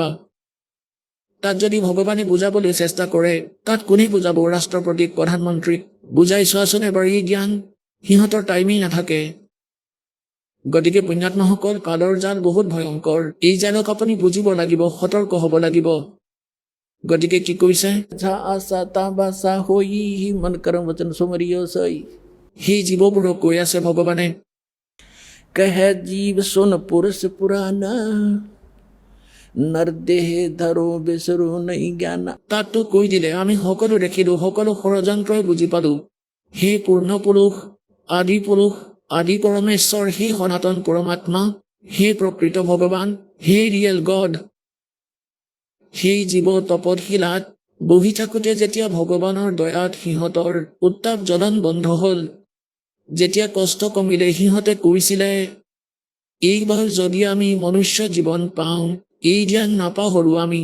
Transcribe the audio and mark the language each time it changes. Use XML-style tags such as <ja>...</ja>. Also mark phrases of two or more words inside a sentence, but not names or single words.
<as>তাত যদি ভগৱানে বুজাবলৈ চেষ্টা কৰে, তাত কোনে বুজাব? ৰাষ্ট্ৰপতিক, প্ৰধানমন্ত্ৰীক বুজাই চোৱাচোন এবাৰ। এই জ্ঞান সিহঁতৰ টাইমেই নাথাকে। গতিকে পুণ্যাত্মাসকল, কালৰ জাল বহুত ভয়ংকৰ। এই জালক আপুনি বুজিব লাগিব, সতৰ্ক হ'ব লাগিব। গতিকে কি কৈছে?</as> <hi>जा आसा ताबासा होई मन कर्म वचन सुमरियो सोई</hi> <as>সেই জীৱবোৰক কৈ আছে ভগৱানে,</as> <hi>कह जीव सुन पुरुष पुराना नर देह धरो बिसरो नहीं ज्ञाना।</hi> <as>তাততো কৈ দিলে, আমি সকলো দেখিলো, সকলো ষড়যন্ত্ৰই বুজি পালো। সেই পূৰ্ণ পুৰুষ, আদি পুৰুষ, আদি পৰমেশ্বৰ, সেই সনাতন পৰমাত্মা, সেই প্ৰকৃত ভগৱান, সেই</as> <en>real God,</en> <as>সেই জীৱ তপশিলাত বহি থাকোঁতে যেতিয়া ভগৱানৰ দয়াত সিহঁতৰ উত্তাপ জ্বলন বন্ধ হ'ল, যেতিয়া কষ্ট কমিলে, সিহঁতে কৈছিলে, এইবাৰ যদি আমি মনুষ্য জীৱন পাওঁ, এই জ্ঞান নাপাহৰো আমি।</as>